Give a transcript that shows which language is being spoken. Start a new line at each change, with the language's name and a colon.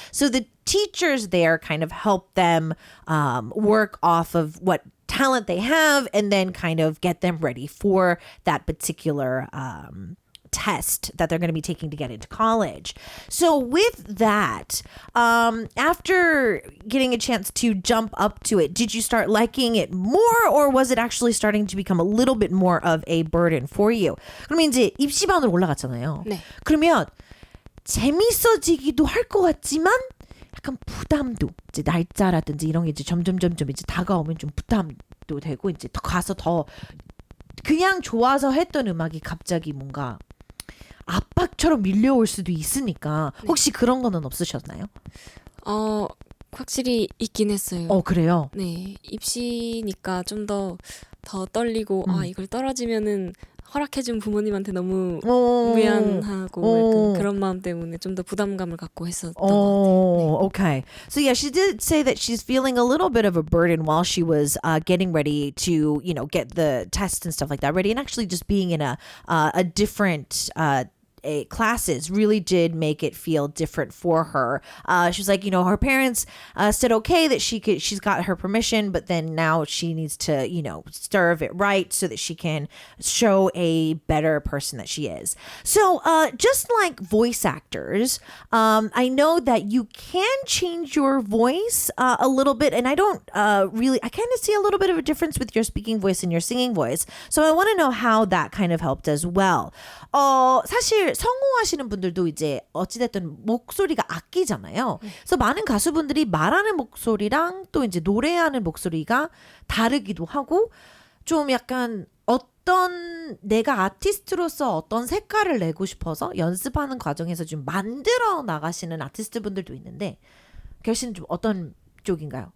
English: So the teachers there kind of help them work off of what talent they have and then kind of get them ready for that particular test that they're going to be taking to get into college. So with that, after getting a chance to jump up to it, did you start liking it more or was it actually starting to become a little bit more of a burden for you?
Korean: 그러면 이제 입시반으로 올라갔잖아요. 네. 그러면 재밌어지기도 할 것 같지만 약간 부담도 이제 날짜라든지 이런 게 이제 점점 이제 다가오면 좀 부담도 되고 이제 더 가서 더 그냥 좋아서 했던 음악이 갑자기 뭔가 압박처럼 밀려올 수도 있으니까 혹시 그런 거는 없으셨나요? 확실히 있긴 했어요. 그래요? 네, 입시니까 좀 더 떨리고 이걸 떨어지면은 허락해준 부모님한테 너무 미안하고 약간 그런 마음 때문에 좀 더 부담감을 갖고 했었던 것 같아요. 네.
English: Okay. So yeah, she did say that she's feeling a little bit of a burden while she was getting ready to, get the tests and stuff like that ready, and actually just being in a different classes really did make it feel different for her. She was like, her parents said okay that she's got her permission, but then now she needs to, serve it right so that she can show a better person that she is. So just like voice actors, I know that you can change your voice a little bit, and I don't I kind of see a little bit of a difference with your speaking voice and your singing voice. So I want to know how that kind of helped as well.
Korean: 사실 성우하시는 분들도 이제 어찌됐든 목소리가 악기잖아요. 그래서 많은 가수분들이 말하는 목소리랑 또 이제 노래하는 목소리가 다르기도 하고 좀 약간 어떤 내가 아티스트로서 어떤 색깔을 내고 싶어서 연습하는 과정에서 좀 만들어 나가시는 아티스트 분들도 있는데 결씨는 좀 어떤 쪽인가요?